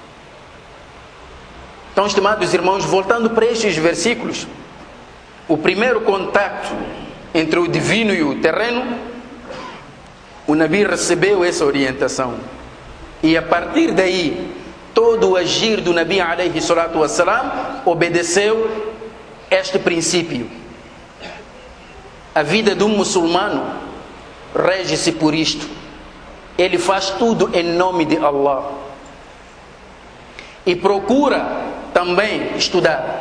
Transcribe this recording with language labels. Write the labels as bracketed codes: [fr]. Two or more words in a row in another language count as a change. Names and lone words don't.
[pt] Então, estimados irmãos, voltando para estes versículos, o primeiro contacto entre o divino e o terreno, o Nabi recebeu essa orientação. E a partir daí, todo o agir do Nabi [ar] عليه الصلاة والسلام [pt] obedeceu este princípio. A vida de um muçulmano rege-se por isto. Ele faz tudo em nome de Allah. E procura também estudar.